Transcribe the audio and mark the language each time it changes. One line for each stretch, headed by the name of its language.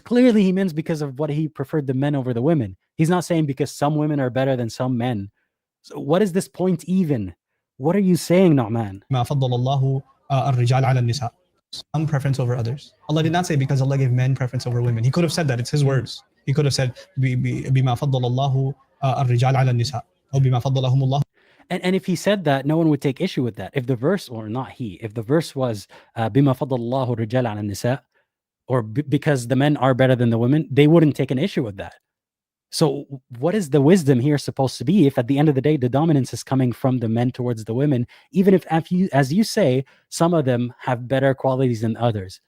English: Clearly he means because of what he preferred the men over the women. He's not saying because some women are better than some men. So what is this point even? What are you saying, Nu'man?
Arabic: مَا فَضَّلَ اللَّهُ الرِّجَالَ عَلَى النِّسَاءِ.
English: Some preference over others. Allah did not say because Allah gave men preference over women. He could have said that. It's his words. He could have said
Arabic: بِمَا فَضَّلَ اللَّهُ الرِّجَالَ عَلَى النِّسَاءِ أو بِمَا فَضَّلَهُمُ اللَّهُ.
English: And if he said that, no one would take issue with that. If the verse, or not he, if the verse was
Arabic: بِمَا فَضَّلَ اللَّهُ الرِّجَالَ عَلَى النِّسَاءِ,
English: or because the men are better than the women, they wouldn't take an issue with that. So what is the wisdom here supposed to be if at the end of the day, the dominance is coming from the men towards the women, even if, as you say, some of them have better qualities than others.